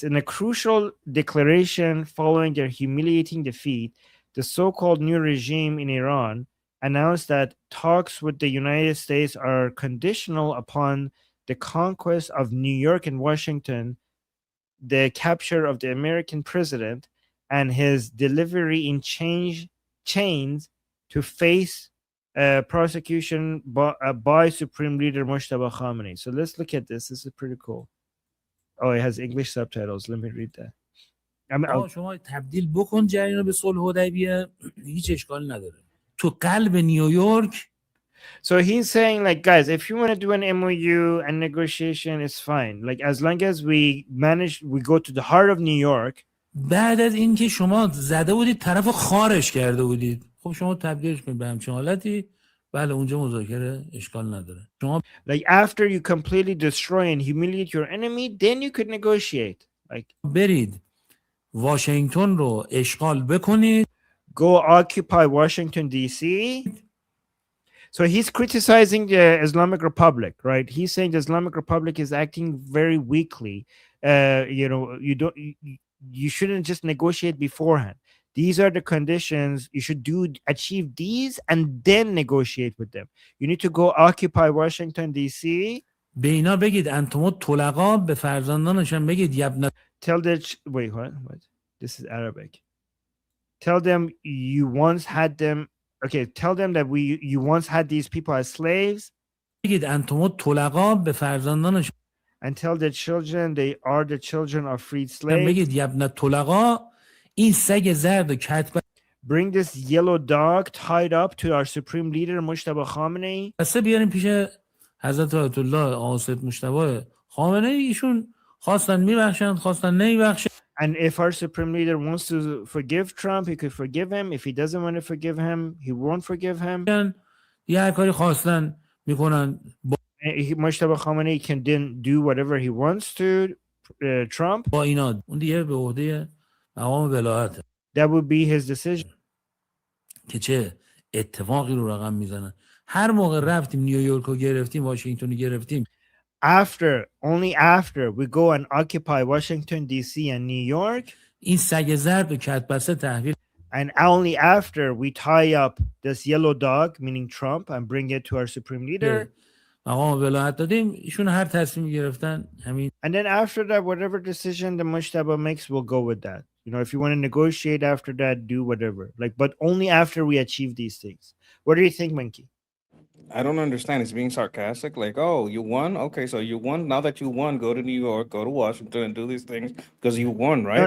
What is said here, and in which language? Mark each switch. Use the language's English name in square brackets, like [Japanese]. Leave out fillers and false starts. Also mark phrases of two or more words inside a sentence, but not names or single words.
[English] In a crucial declaration following their humiliating defeat, the so-called new regime in Iran announced that talks with the United States are conditional upon the conquest of New York and Washington, the capture of the American president, and his delivery in chains to face prosecution by Supreme Leader Mojtaba Khamenei. So let's look at this. This is pretty cool. Oh, it has English subtitles. Let me read that. [Persian] شما تبدیل بکن جریان رو به صلح حدیبیه هیچ اشکال نداره. تو قلب نیویورک. [English] So he's saying, like, guys, if you want to do an MoU and negotiation, it's fine. Like, as long as we go to the heart of New York. [Persian] بعد از اینکه شما زده بودید طرف خارش کرده بودید. خب شما تبدیلش کنید به همچین حالتی. بله اونجا مذاکره اشکال نداره. شما [English] like after you completely destroy and humiliate your enemy, then you could negotiate. Like [Persian] برید واشنگتن رو اشغال بکنید. [English] Go occupy Washington D.C. So he's criticizing the Islamic Republic, right? He's saying the Islamic Republic is acting very weakly. You shouldn't just negotiate beforehand. These are the conditions you should achieve these and then negotiate with them. You need to go occupy Washington D.C. [Persian] به اینا بگید [Arabic] انتم طلقا [Persian] به فرزندانشان بگید یبن. [English] Tell them wait, what? This is Arabic. Tell them you once had them. Okay, tell them that you once had these people as slaves. [Persian] بگید [Arabic] انتم طلقا [Persian] به فرزندانشان. [English] And tell their children they are the children of freed slaves. [Persian] بگید [Arabic] یبن طلقا [Persian] این سگ زرد و کتب. [English] Bring this yellow dog tied up to our supreme leader Mojtaba Khamenei. [Persian] پس بیاریم پیش حضرت آیت الله آقا مجتبی خامنه ای. ایشون خواستن میبخشن خواستن نمیبخشن. [English] And if our supreme leader wants to forgive Trump, he could forgive him. If he doesn't want to forgive him, he won't forgive him. [Persian] یه هر کاری خواستن میکنن. [English] Mojtaba Khamenei can then do whatever he wants to Trump. [Persian] با اینا اون دیگه به عهده مقام ولایت. [English] That would be his decision. [Persian] که چه اتفاقی رو رقم میزنن. هر موقع رفتیم نیویورک رو گرفتیم واشنگتن رو گرفتیم. [English] Only after we go and occupy Washington D.C. and New York. [Persian] این سگ زرد و کتبسته تحویل. [English] And only after we tie up this yellow dog, meaning Trump, and bring it to our supreme leader. [Persian] مقام ولایت دادیم ایشون هر تصمیمی گرفتن همین. [English] And then after that, whatever decision the Mojtaba makes, we'll go with that. If you want to negotiate after that, do whatever. But only after we achieve these things. What do you think, Monkey? I don't understand. It's being sarcastic. Like, oh, you won? Okay, so you won. Now that you won, go to New York, go to Washington, and do these things because you won, right?